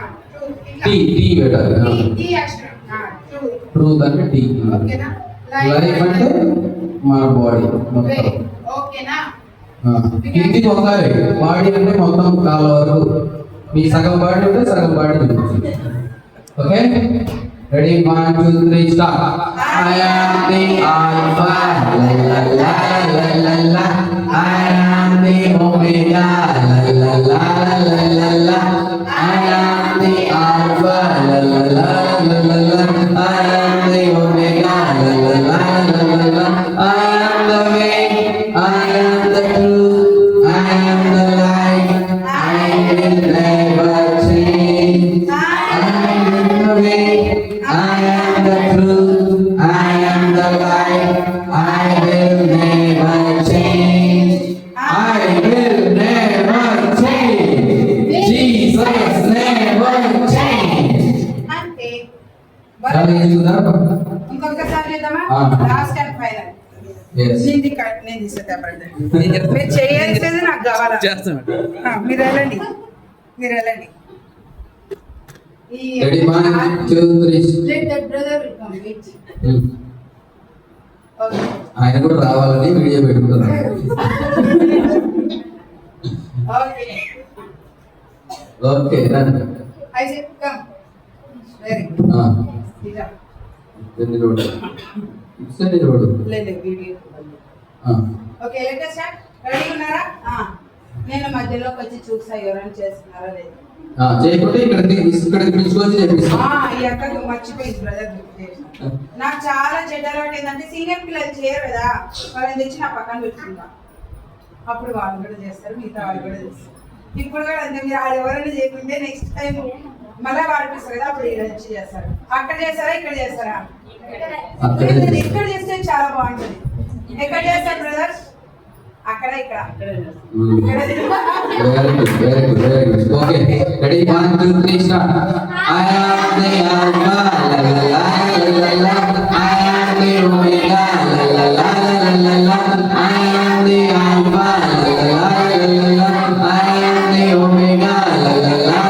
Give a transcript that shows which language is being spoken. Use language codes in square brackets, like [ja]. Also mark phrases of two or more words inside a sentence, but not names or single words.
[en] T action. [te] ట్రూత్ అంటే టీ. ఓకేనా? లైఫ్ అంటే మన బాడీ. ఓకేనా? కిందికి ఒకసారి బాడీ అంటే మొత్తం కాళ్ళ వరకు, మీ సగం బాడీ ఉంటే సగం బాడీ ఉంటుంది. ఓకే, [en] ready, 1 2 3 start. I am the Alpha, la la la la la la. I am the Omega, la la la la la la. I am the Alpha, la la la la la la. I am the Omega, la la la la la la. I am the way, I am the truth, I am the light. I will never change. I am the way, I am the truth, I am the light. I will never change. I will never change. Jesus never change. [te] అంటే ఇంకొకసారి చేద్దామా? [en] last and final. [te] నేను తీసేదా బ్రదర్, మీరు చేయాల్సింది నాకు కావాలా? మీరు వెళ్ళండి, మీరు వెళ్ళండి. [en] Ready, 1 2 3. Let that brother will come. Wait. Okay. [te] ఆయన కూడా రావాలని వీడియో పెట్టుకుంటున్నాను. [en] Okay. [te] ఓకే, రండి. [en] I said come. Very good. [te] ఇలా. రెండు రోడ్. ఇట్సే రోడ్. లేదు వీడియో. ఓకే, [en] let us start. [te] రెడీ ఉన్నారా? నేను మధ్యలోకి వచ్చి చూసా ఎవరైనా చేస్తున్నారా లేదు. చేయకుంటే ఇక్కడికి పిలుచుకొని చేపిస్తాను. ఈ అక్కకు మర్చిపోయింది బ్రదర్. నాకు చాలా చెడ్డ అలవాటు ఏంటంటే సీనియర్ పిల్లలు చేయరు కదా, వాళ్ళని తెచ్చి నా పక్కన పెట్టుకుంటా. అప్పుడు వాళ్ళు కూడా చేస్తారు, మిగతా వాళ్ళు కూడా చేస్తారు. ఇప్పుడు కూడా అంతే, మీరు వాళ్ళు ఎవరైనా చేయకుంటే [en] next time [te] మళ్ళీ వాడిపిస్తారు కదా, అప్పుడు ఇక్కడ వచ్చి చేస్తారు. అక్కడ చేస్తారా ఇక్కడ చేస్తారా? ఇక్కడ చేస్తే చాలా బాగుంటుంది. ఎక్కడ చేస్తారు బ్రదర్? అక్కడ ఇక్కడ. [en] Very good. Okay, ready, 1 2 3 start. I am the Alpha, la la la la la. I am the Omega, la la la la la. I am the Alpha, la la la la la. I am the Omega, la la